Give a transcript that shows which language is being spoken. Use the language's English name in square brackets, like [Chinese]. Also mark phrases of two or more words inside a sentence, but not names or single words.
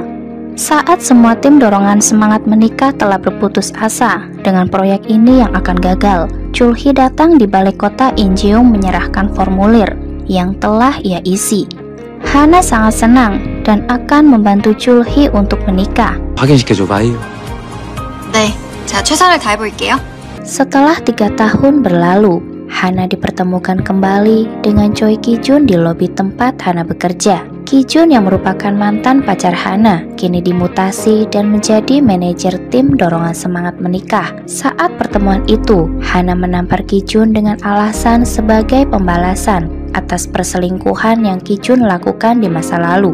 [Indonesian] Saat semua tim dorongan semangat menikah telah berputus asa dengan proyek ini yang akan gagal, Chul-hee datang di balai kota Incheon menyerahkan formulir yang telah ia isi. Hana sangat senang dan akan membantu Chul-hee untuk menikah. [Korean] 확인시켜줘봐요. 네, 제가 최선을 다해볼게요. [Indonesian] Setelah 3 tahun berlalu, Hana dipertemukan kembali dengan Choi Ki-jun di lobi tempat Hana bekerja. Ki-jun yang merupakan mantan pacar Hana kini dimutasi dan menjadi manajer tim dorongan semangat menikah. Saat pertemuan itu, Hana menampar Ki-jun dengan alasan sebagai pembalasan atas perselingkuhan yang Ki-jun lakukan di masa lalu.